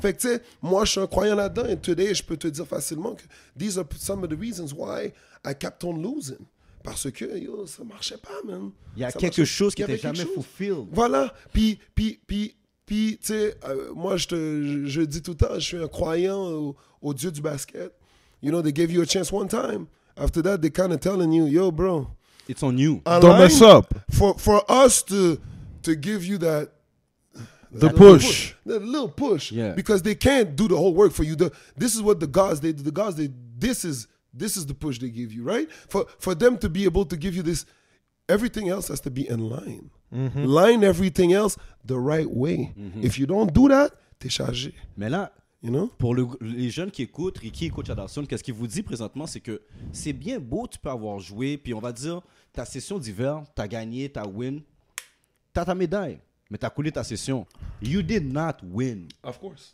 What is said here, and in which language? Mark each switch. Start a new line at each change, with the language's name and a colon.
French: Fait que, tu sais, moi, je suis un croyant là-dedans, et
English: today,
French: je peux te dire facilement que
English: these are some of the reasons why I kept on losing.
French: Parce que, yo, ça marchait pas, man. Il y a quelque chose qui n'était jamais fulfilled. Voilà. Puis, tu sais, moi, je dis tout le temps, je suis un croyant au Dieu du basket.
English: You know, they gave you a chance one time. After that, they kind of telling you, yo, bro. It's on you. Don't mess up. For us to give you that push. That little push. Yeah. Because they can't do the whole work for you. This is what the gods, this is the push they give you, right? For them to be able to give you this, everything else has to be in line. Mm-hmm. Line everything else the right way. Mm-hmm. If you don't do that,
French: t'es chargé. Mais là,
English: you know?
French: Pour les jeunes qui écoutent, Ricky et Coach Adarson, qu'est-ce qu'il vous dit présentement, c'est que c'est bien beau, tu peux avoir joué, puis on va dire, ta session d'hiver, t'as gagné, t'as win, t'as ta médaille, mais t'as coulé ta session.
English: You did not win. Of course.